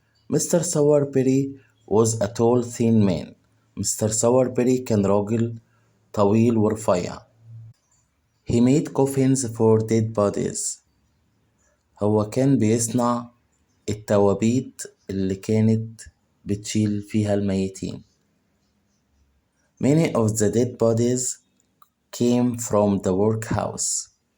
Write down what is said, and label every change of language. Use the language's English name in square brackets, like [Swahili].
[English] Mister Sowerberry was a tall thin man. [Arabic] مستر ساوربيري كان راجل طويل ورفيع. [English] He made coffins for dead bodies. [Arabic] هو كان بيصنع التوابيت اللي كانت بتشيل فيها الميتين. [English] Many of the dead bodies came from the workhouse.